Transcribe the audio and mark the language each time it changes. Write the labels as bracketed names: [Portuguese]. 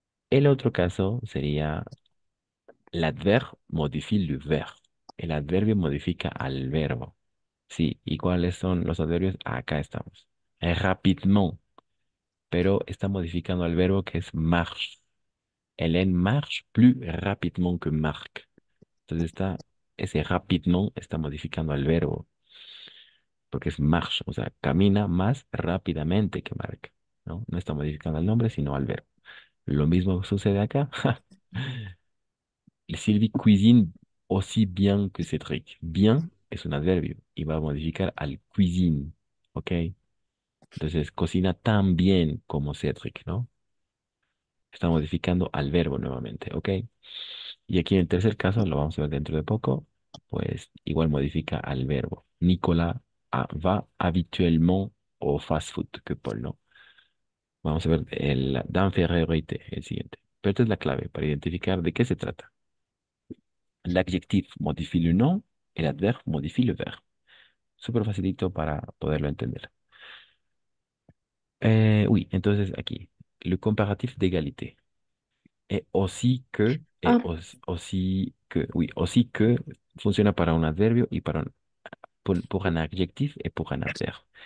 [Spanish] El otro caso sería [French] l'adverbe modifie le verbe. [Spanish] El adverbio modifica al verbo. Sí, ¿y cuáles son los adverbios? Acá estamos. Rapidement, pero está modificando al verbo que es marche. [French] Hélène marche plus rapidement que Marc. [Spanish] Entonces ese rapidement está modificando al verbo, porque es marche, o sea, camina más rápidamente que Marc, ¿no? No está modificando el nombre, sino al verbo. Lo mismo sucede acá. [French] Sylvie cuisine aussi bien que Cédric. [Spanish] Bien es un adverbio y va a modificar al cuisine, ¿ok? Entonces, cocina tan bien como Cédric, ¿no? Está modificando al verbo nuevamente, ¿ok? Y aquí en el tercer caso, lo vamos a ver dentro de poco, pues igual modifica al verbo. [French] Nicolas va habituellement au fast-food que Paul, ¿no? [Spanish] Vamos a ver el d'infériorité, el siguiente. Pero esta es la clave para identificar de qué se trata. [French] L'adjectif modifie le nom et l'adverbe modifie le verbe. [Spanish] súper facilito para poderlo entender. [French] Oui, [Spanish] entonces aquí, [French] le comparatif d'égalité. Et aussi que, Ah, aussi que, oui, aussi que [Spanish] funciona para un adverbio y [French] pour un adjectif et pour un adverbe.